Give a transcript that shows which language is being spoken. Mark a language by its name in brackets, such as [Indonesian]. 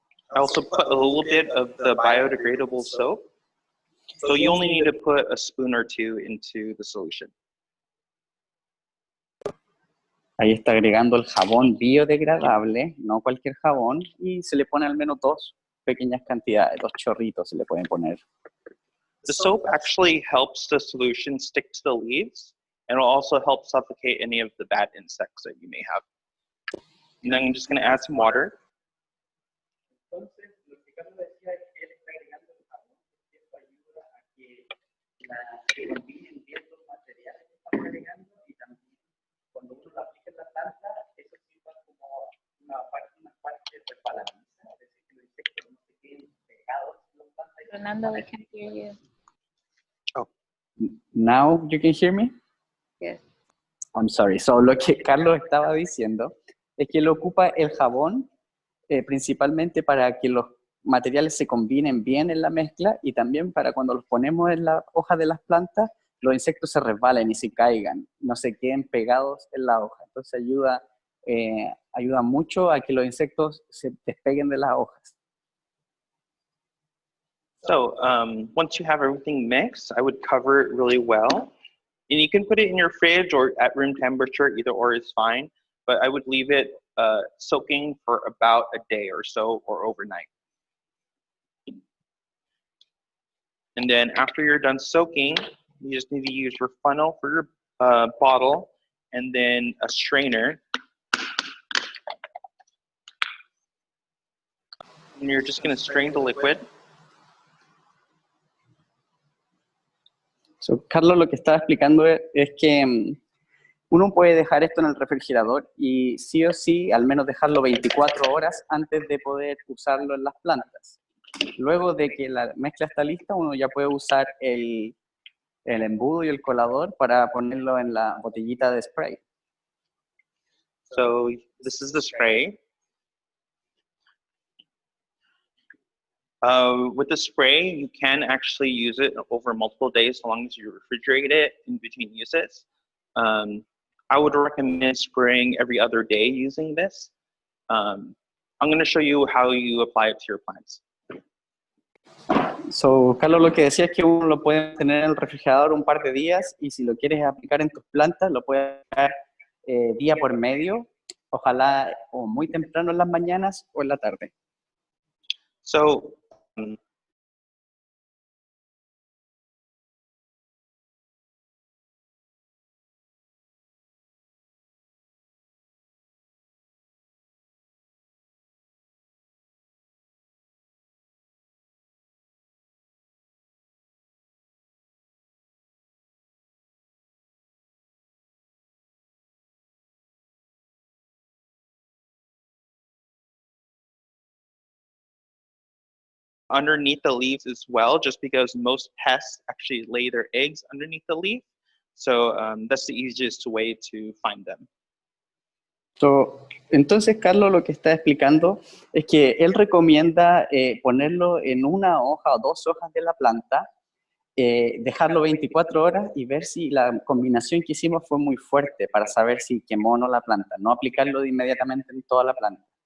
[English] I also put a little bit of the biodegradable soap. So you only need to put a spoon or 2 into the solution. [Spanish] Ahí está agregando el jabón biodegradable, no cualquier jabón, y se le pone al menos 2 pequeñas cantidades, 2 chorritos se le pueden poner. [English] The soap actually helps the solution stick to the leaves, and will also help suffocate any of the bad insects that you may have. And then I'm just going to add some water. [Spanish] Entonces, lo que Carlos decía es que él está agregando el jabón, y esto ayuda a que se combinen bien los materiales que estamos agregando, y también cuando uno lo aplica en la planta, eso sirva como una parte resbaladiza, es decir, que los insectos no se queden pegados en las plantas. [English] Fernando, we can't hear you. Oh. Now you can hear me? Yes. I'm sorry. [Spanish] So, lo que Carlos estaba diciendo es que él ocupa el jabón principalmente para que los materiales se combinen bien en la mezcla, y también para cuando los ponemos en la hoja de las plantas, los insectos se resbalen y se caigan, no se queden pegados en la hoja. Entonces ayuda mucho a que los insectos se despeguen de las hojas. [English] So once you have everything mixed, I would cover it really well. And you can put it in your fridge or at room temperature, either or is fine. But I would leave it soaking for about a day or so, or overnight. And then after you're done soaking, you just need to use your funnel for your bottle, and then a strainer. And you're just going to strain the liquid. [Spanish] So, Carlos lo que estaba explicando es que uno puede dejar esto en el refrigerador y sí o sí, al menos dejarlo 24 horas antes de poder usarlo en las plantas. Luego de que la mezcla está lista, uno ya puede usar el embudo y el colador para ponerlo en la botellita de spray. [English] So this is the spray. With the spray, you can actually use it over multiple days as long as you refrigerate it in between uses. I would recommend spraying every other day using this. I'm going to show you how you apply it to your plants. [Spanish] So, Carlos lo que decía es que uno lo puede tener en el refrigerador un par de días y si lo quieres aplicar en tus plantas, lo puedes aplicar día por medio, ojalá o muy temprano en las mañanas o en la tarde. [English] So, underneath the leaves as well, just because most pests actually lay their eggs underneath the leaf. So that's the easiest way to find them. [Spanish] So, entonces, Carlos lo que está explicando es que él recomienda ponerlo en una hoja o dos hojas de la planta, dejarlo 24 horas y ver si la combinación que hicimos fue muy fuerte para saber si quemó o no la planta, no aplicarlo inmediatamente en toda la planta.